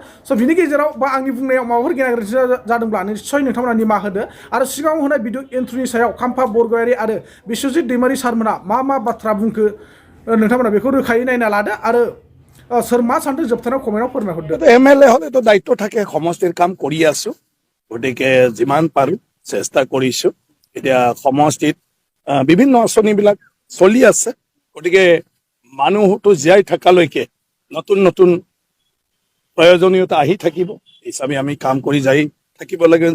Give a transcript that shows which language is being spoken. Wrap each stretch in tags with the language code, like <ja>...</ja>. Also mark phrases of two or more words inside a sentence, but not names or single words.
<brx>स' बिनि गेजेराव बा आंनि बुंनायाव माबाफोर गेना गोरोन्थि जादोंब्ला निश्चय नोंथांमोना निमाहा होदो। आरो सिगाङाव होनाय भिडिअ एन्ट्रिनि सायाव खाम्फा बरगयारि आरो बिश्वजित दैमारि सारमोना मा बाथ्रा बुंखो नोंथांमोना बेखौ रोखायै नायना लादो आरो सोर मा सानदों जोबथारनायाव कमेन्टआव फोरमायहरदो।</brx> <as>MLA হলেতো দায়িত্ব থাকে সমষ্টিৰ কাম কৰি আছো গতিকে যিমান পাৰো চেষ্টা কৰিছো। এতিয়া সমষ্টিত বিভিন্ন আঁচনিবিলাক চলি আছে গতিকে মানুহটো জীয়াই থকালৈকে নতুন নতুন প্ৰয়োজনীয়তা আহি থাকিব হিচাপে আমি কাম কৰি যাই থাকিব লাগে।</as>